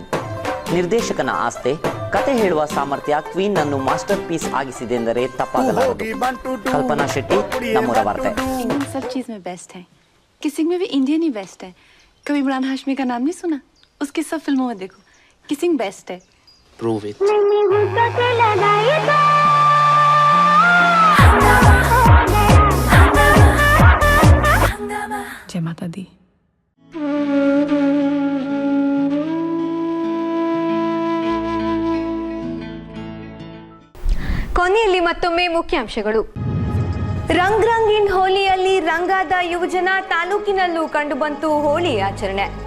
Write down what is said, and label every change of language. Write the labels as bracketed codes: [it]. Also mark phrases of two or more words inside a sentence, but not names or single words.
[kn] ನಿರ್ದೇಶಕನ ಆಸ್ತೆ, ಕತೆ ಹೇಳುವ ಸಾಮರ್ಥ್ಯ ಕ್ವೀನ್ ಅನ್ನು [en] master piece [kn] ಆಗಿಸಿದೆ ಎಂದರೆ ತಪ್ಪಾಗಲಾರದು. ಕಲ್ಪನಾ ಶೆಟ್ಟಿ, ನಮ್ಮೂರ ವಾರ್ತೆ. [hi] इंडियन सब चीज में बेस्ट है, किसिंग में भी इंडियन ही बेस्ट है. कभी इमरान हाशमी का नाम नहीं सुना? उसकी सब फिल्मों में देखो, किसिंग बेस्ट है. [en] Prove it. [hi] जय माता दी. [kn] ಕೊನೆಯಲ್ಲಿ ಮತ್ತೊಮ್ಮೆ ಮುಖ್ಯಾಂಶಗಳು. [hi] रंग रंगीन [kn] ಹೋಲಿಯಲ್ಲಿ ರಂಗಾದ ಯುವಜನ, ತಾಲೂಕಿನಲ್ಲೂ ಕಂಡುಬಂತು ಹೋಳಿ ಆಚರಣೆ.